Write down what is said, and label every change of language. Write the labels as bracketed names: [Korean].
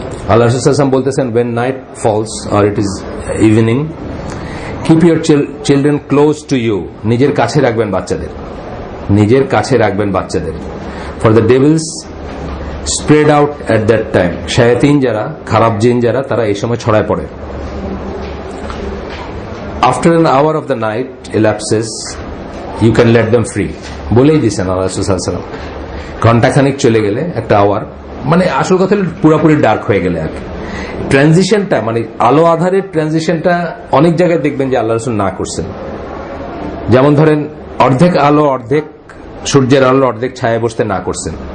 [Bangla] আল্লাহ রাসূল সাল্লাল্লাহু আলাইহি ওয়াসাল্লাম বলতেছেন, [English] when night falls or it is evening, keep your children close to you, [Bangla] নিজের কাছে রাখবেন বাচ্চাদের, নিজের কাছে রাখবেন বাচ্চাদের। [English] for the devils spread out at that time, [Bangla] শায়াতিন যারা, খারাপ জিন যারা, তারা এই সময় ছড়ায় পড়ে। [English] after an hour of the night elapses, you can let them free, [Bangla] বলেই দিয়েছেন আল্লাহ রাসূল সাল্লাল্লাহু আলাইহি ওয়াসাল্লাম। ঘন্টাখানিক চলে গেলে, একটা আওয়ার, মানে আসল কথা পুরোপুরি ডার্ক হয়ে গেলে আর কি, ট্রানজিশনটা, মানে আলো আধারের ট্রানজিশনটা অনেক জায়গায় দেখবেন যে আল্লাহ রাসূল না করছেন। যেমন ধরেন অর্ধেক আলো, অর্ধেক সূর্যের আলো, অর্ধেক ছায়া বসতে না করছেন।